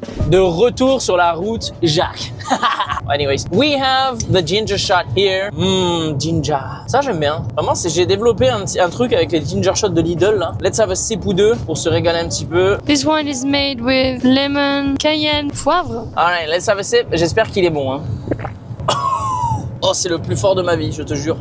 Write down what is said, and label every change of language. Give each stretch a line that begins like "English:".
French: De retour sur la route Jacques.
English: Anyways, we have the ginger shot here.
French: Ginger. Ça, j'aime bien. Vraiment, j'ai développé un truc avec les ginger shots de Lidl, là.
English: Let's have a sip
French: ou deux pour se régaler un petit peu.
English: This one is made with lemon, cayenne, poivre. Alright, let's have a sip.
French: J'espère qu'il est bon, hein. Oh, c'est le plus fort de ma vie, je te jure.